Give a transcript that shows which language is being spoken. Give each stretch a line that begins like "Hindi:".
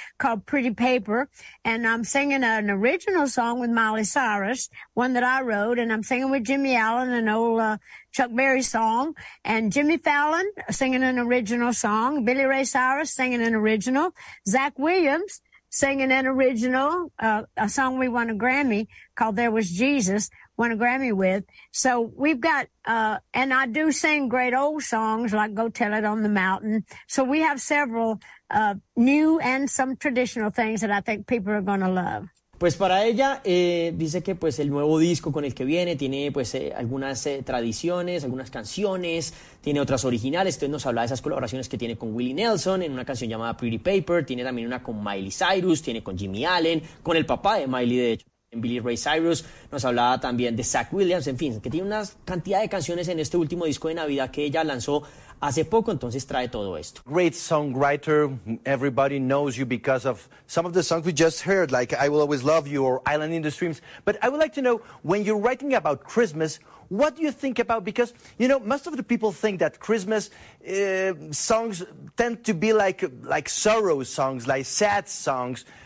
English: called Pretty Paper, and I'm singing an original song with Miley Cyrus, one that I wrote, and I'm singing with Jimmy Allen, an old Chuck Berry song, and Jimmy Fallon singing an original song, Billy Ray Cyrus singing an original, Zach Williams singing an original, a song we won a Grammy called There Was Jesus, won a Grammy with. So we've got, and I do sing great old songs like Go Tell It on the Mountain. So we have several new and some traditional things that I think people are going to love.
Spanish: Pues para ella, dice que pues el nuevo disco con el que viene tiene pues algunas tradiciones, algunas canciones, tiene otras originales. Entonces nos habla de esas colaboraciones que tiene con Willie Nelson en una canción llamada Pretty Paper, tiene también una con Miley Cyrus, tiene con Jimmy Allen, con el papá de Miley, de hecho, en Billy Ray Cyrus. Nos hablaba también de Zach Williams, en fin, que tiene una cantidad de canciones en este último disco de Navidad que ella lanzó hace poco, entonces trae todo esto.
English: Great songwriter, everybody knows you because of some of the songs we just heard, like I Will Always Love You or Island in the Streams. But I would like to know, when you're writing about Christmas, what do you think about? Because, you know, most of the people think that Christmas songs tend to be like sorrow songs, like sad songs.